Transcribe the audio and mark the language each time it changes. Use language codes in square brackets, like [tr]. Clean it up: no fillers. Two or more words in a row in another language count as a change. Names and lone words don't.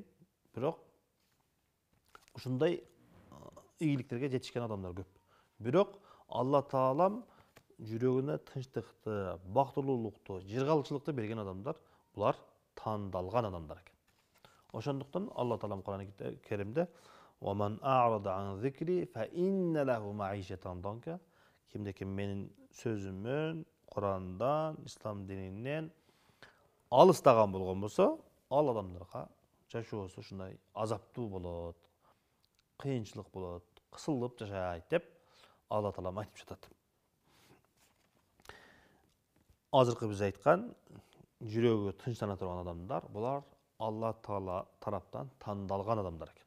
[ky] Бирок ушундай ийгиликтерге жетишкен адамдар көп. Бирок Алла Таалам жүрөгүнө тынчтыкты, бактылуулукту, жыргалчылыкты берген адамдар, булар тандалган адамдар экен. Ошондуктан Алла Таалам Куран-ы Керимде [ar] وَمَنْ أَعْرَضَ عَنْ ذِكْرِي فَإِنَّ لَهُ مَعِيشَةً ضَنْكَ. [ky] Kimde-kim менин сөзүмөн, Курандан, ислам дининен алыстаган болгон болсо, ал адамдарга жашоосу ушундай азаптуу болот, кыйынчылык болот, кысылып жашайт деп Алла Таалам айтып жатат. Азыркы биз айткан жүрөгү тынчтана турган адамдар, булар Алла Таала тараптан тандалган адамдар экен.